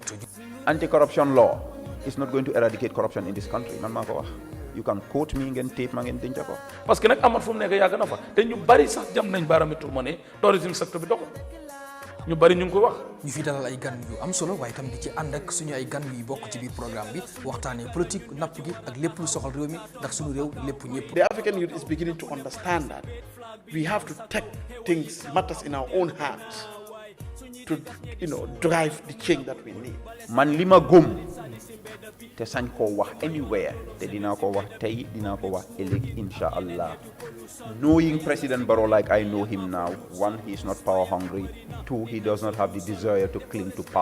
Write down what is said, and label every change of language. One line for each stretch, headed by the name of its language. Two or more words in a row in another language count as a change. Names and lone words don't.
English: Anti-corruption law is not going to eradicate corruption in this country
Wolof: man maa ko wax
English: you can quote me
Wolof: ngeen tape ma ngeen denc ko. parce que nag amat fu mu nekk yàgg na fa te ñu bari sax jam nañ baaraami tuuma ne tourisme secteur bi doxul ñu bari ñu ngi koy wax. ñu fi dalal ay gan yu am solo waaye tam di ci ànd ak suñu ay gan yu bokk ci biir programme bi waxtaanee politique napp gi ak lépp lu soxal réew mi ndax suñu réew lépp ñëpp.
English: The African youth is beginning to understand that we have to take things, matters in our own hands to, drive the change that we need.
Wolof: man li ma gëm te sañ koo wax
English: anywhere
Wolof: te dinaa ko wax tey dinaa ko wax ëllëg
Arabic: insha allah
English: knowing President Barrow like I know him now, one, he is not power hungry, two, he does not have the desire to cling to power.